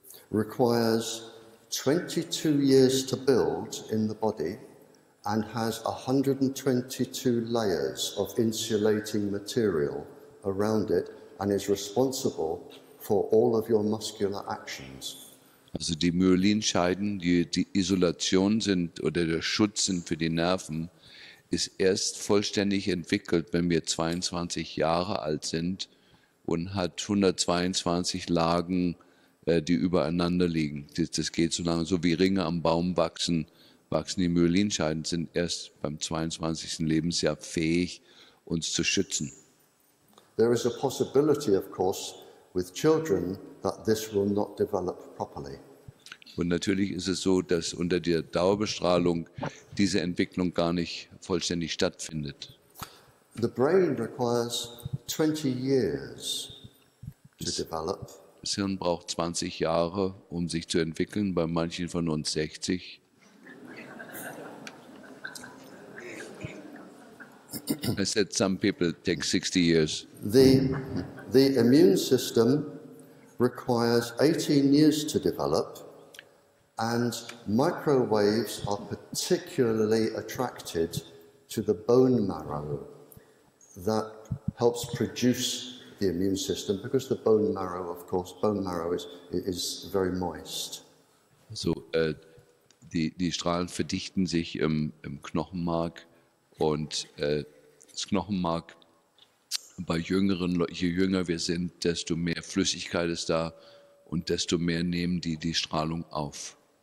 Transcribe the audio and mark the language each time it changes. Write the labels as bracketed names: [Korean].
[English] requires 22 years to build in the body and has 122 layers of insulating material around it and is responsible for all of your muscular actions. [German] Also die Myelinscheiden, die Isolation sind oder der Schutz sind für die Nerven, ist erst vollständig entwickelt, wenn wir 22 Jahre alt sind und hat 122 Lagen, die übereinander liegen. Das geht so lange, so wie Ringe am Baum wachsen die Myelinscheiden, sind erst beim 22. Lebensjahr fähig, uns zu schützen. [English] There is a possibility, of course, with children that this will not develop properly. [German] Und natürlich ist es so, dass unter der Dauerbestrahlung diese Entwicklung gar nicht vollständig stattfindet. [English] The brain requires 20 years to develop. [German] Das Hirn braucht 20 Jahre, um sich zu entwickeln, bei manchen von uns 60. [English] I said some people take 60 years. The immune system requires 18 years to develop, and microwaves are particularly attracted to the bone marrow that helps produce the immune system, because the bone marrow, of course, is very moist. [German] So, die Strahlen verdichten sich im Knochenmark und das Knochenmark bei Jüngeren, je jünger wir sind, desto mehr Flüssigkeit ist da und desto mehr nehmen die Strahlung auf.